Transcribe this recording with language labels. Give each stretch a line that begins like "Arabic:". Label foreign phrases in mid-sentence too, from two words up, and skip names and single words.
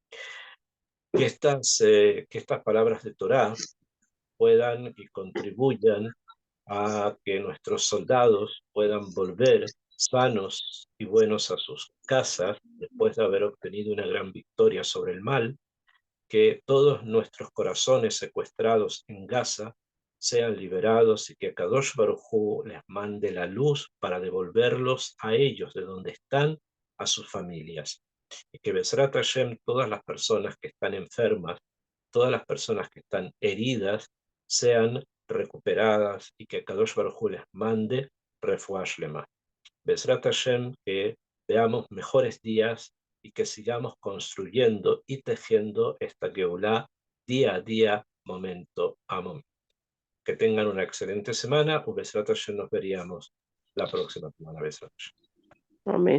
Spanish: Que estas palabras de Torah puedan y contribuyan a que nuestros soldados puedan volver sanos y buenos a sus casas después de haber obtenido una gran victoria sobre el mal, que todos nuestros corazones secuestrados en Gaza sean liberados y que
Hebrew: קדוש ברוך הוא
Spanish: les mande la luz para devolverlos a ellos de donde están, a sus familias. Y que
Hebrew: בעזרת השם,
Spanish: todas las personas que están enfermas, todas las personas que están heridas, sean recuperadas y que
Hebrew: קדוש ברוך הוא
Spanish: les mande
Hebrew: רפואה שלמה. בעזרת השם,
Spanish: que veamos mejores días y que sigamos construyendo y tejiendo esta Geulah día a día, momento a momento. Que tengan una excelente semana.
Hebrew: בעזרת השם,
Spanish: nos veríamos la próxima semana.
Hebrew: בעזרת השם.